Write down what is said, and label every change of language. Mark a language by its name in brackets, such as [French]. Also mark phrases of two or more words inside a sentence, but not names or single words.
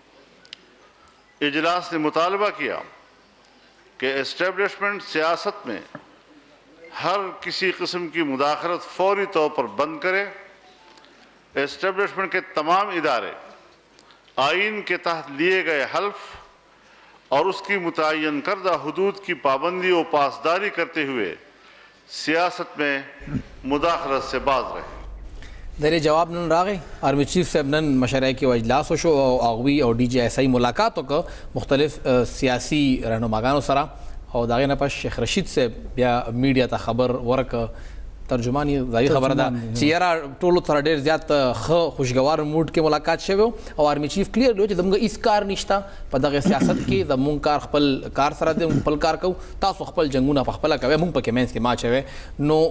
[Urdu] اجلاس نے مطالبہ کیا کہ اسٹیبلشمنٹ سیاست میں ہر کسی قسم کی مداخلت فوری طور پر بند کرے. اسٹیبلشمنٹ کے تمام ادارے آئین کے تحت لیے گئے حلف اور اس کی متعین کردہ حدود کی پابندی اور پاسداری کرتے ہوئے سیاست میں مداخلت سے باز رہے. [Pashto] دغه جواب نن راغی. [English] Army Chief [Pashto] صاحب نن مشرعه کې اجلاس وشو او هغوی او DGSI ملاقات وکړه مختلف سیاسي رهنماګانو سره او د هغې نه پس شیخ رشید صاحب بیا میډیا ته خبر ورکړه. ترجمان یې ظاهري خبره ده چې یاره ټولو سره ډېر زیات ښه خوشګوار موډ کې ملاقات شوی او [English] Army Chief [Pashto] کلیر دی چې زموږ هېڅ کار نشته په دغه سیاست کې، زموږ کار خپل کار سره دی، خپل کار کوو، تاسو خپل جنګونه په خپله کوئ، موږ پکې منځ کې ما اچوئ.